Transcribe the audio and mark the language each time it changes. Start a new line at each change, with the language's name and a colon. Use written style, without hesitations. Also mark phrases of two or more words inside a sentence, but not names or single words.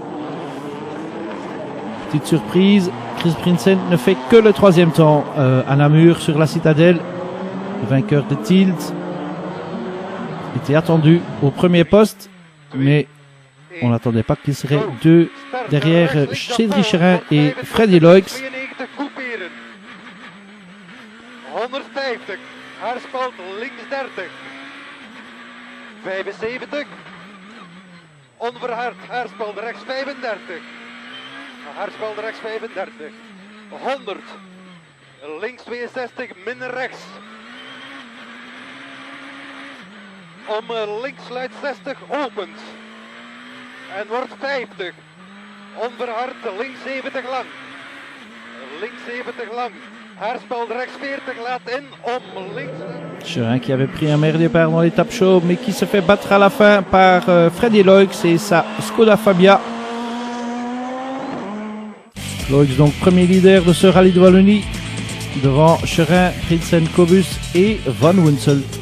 French: Petite surprise, Chris Prinsen ne fait que le 3e temps à Namur sur la citadelle. Le vainqueur de Tilt était attendu au premier poste, mais on n'attendait pas qu'il serait deux derrière Cédric Cherin et Freddy Loix.
Dutch: 150, Haarspeld links 30, 75, onverhard, Haarspeld rechts 35, Haarspeld rechts 35, 100, links 62, min rechts, om links sluit 60, opent, en wordt 50, onverhard, links 70 lang, links 70 lang. Haarspeld rechts 40 laat in, om links.
French: Cherin qui avait pris un meilleur départ dans l'étape chaude, mais qui se fait battre à la fin par Freddy Loix et sa Skoda Fabia. Loix donc premier leader de ce Rallye de Wallonie, devant Cherin, Prinsen, Kobus et Van Wunsel.